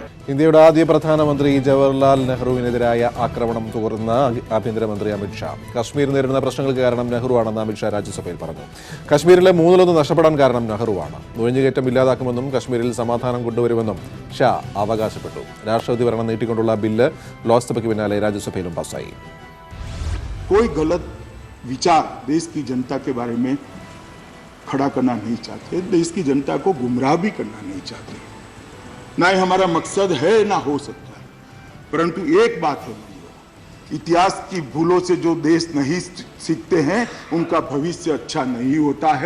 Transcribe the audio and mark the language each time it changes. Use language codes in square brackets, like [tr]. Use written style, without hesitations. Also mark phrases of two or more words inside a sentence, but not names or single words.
[ml] ഇന്ത്യയുടെ ആദ്യ പ്രധാനമന്ത്രി ജവഹർലാൽ നെഹ്റുവിനെതിരായ ആക്രമണം തുടർന്ന ആഭ്യന്തരമന്ത്രി അമിത്ഷാ കശ്മീർ നേരിടുന്ന പ്രശ്നങ്ങൾക്ക് കാരണം നെഹ്റുവാണെന്ന് അമിത്ഷാ രാജ്യസഭയിൽ പറഞ്ഞു. കശ്മീരിലെ 1/3 നഷ്ടപ്പെടാൻ കാരണം നെഹ്റുവാണ്. നുഴഞ്ഞുകയറ്റം ഇല്ലാതാക്കുമെന്നും കശ്മീരിൽ സമാധാനം കൊണ്ടുവരുമെന്നും ഷാ അവകാശപ്പെട്ടു. രാഷ്ട്രപതി ഭരണം നീട്ടിക്കൊണ്ടുള്ള ബില്ല് ലോക്സഭയ്ക്ക് പിന്നാലെ രാജ്യസഭയിലും പാസായി. [hi] कोई गलत विचार देश की जनता के बारे में खड़ा करना नहीं चाहते, देश की जनता को गुमराह भी करना नहीं चाहते, ना ही हमारा मकसद है ना हो सकता है. परंतु एक बात है, इतिहास की भूलों से जो देश नहीं सीखते हैं उनका भविष्य अच्छा नहीं होता है.